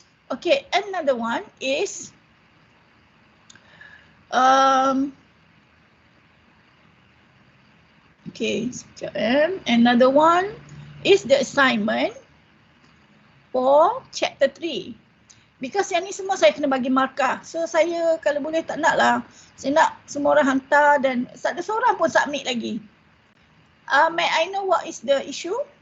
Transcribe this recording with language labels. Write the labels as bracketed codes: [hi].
[en] Okay, another one is okay, another one is the assignment for chapter 3. Because [ms] yang ni semua saya kena bagi markah. [en] So [ms] saya kalau boleh tak nak lah. Saya nak semua orang hantar dan tak ada seorang pun submit lagi. [en] May I know what is the issue?